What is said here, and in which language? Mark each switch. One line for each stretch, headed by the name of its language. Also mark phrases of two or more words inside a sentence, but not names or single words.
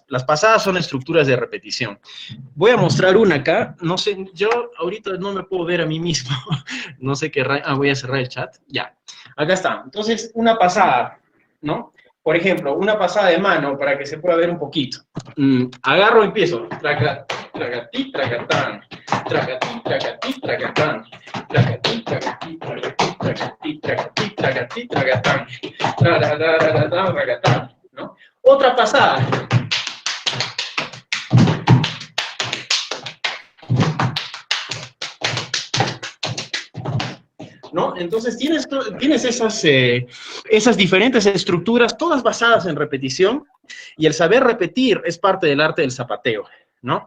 Spanish: Las pasadas son estructuras de repetición. Voy a mostrar una acá. No sé, yo ahorita no me puedo ver a mí mismo. No sé qué... voy a cerrar el chat. Ya, acá está. Entonces, una pasada, ¿no? Por ejemplo, una pasada de mano para que se pueda ver un poquito. Agarro y empiezo. Tracatí, tracatán. Tracatí, tracatí, tracatán. Tracatí, tracatí, tracatí, tracatí, tracatí, tracatí, tracatán. Tracatán, ¿no? Otra pasada. ¿No? Entonces tienes esas diferentes estructuras, todas basadas en repetición, y el saber repetir es parte del arte del zapateo, ¿no?